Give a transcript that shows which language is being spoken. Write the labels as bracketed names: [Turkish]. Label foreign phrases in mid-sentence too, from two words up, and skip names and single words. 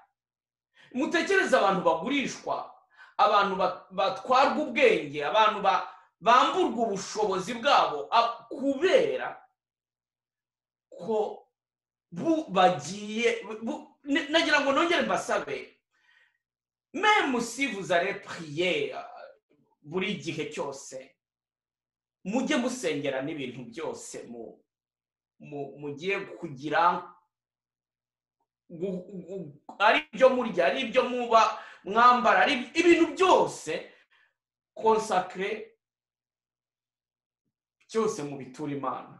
[Kinyarwanda] Mutekereza abantu bagurishwa, abantu batwarwa ubwenge, abantu bamburwa ubushobozi bwabo kubera ko bagiye. Nagira ngo nongere mbasabe, [French] même si vous allez prier [Kinyarwanda] buri gihe cyose, mujye musengera n'ibintu byose mugiye kugira, ari ibyo murya, ari ibyo muba mwambara, ari ibintu byose consacré, cyose mu bitura Imana.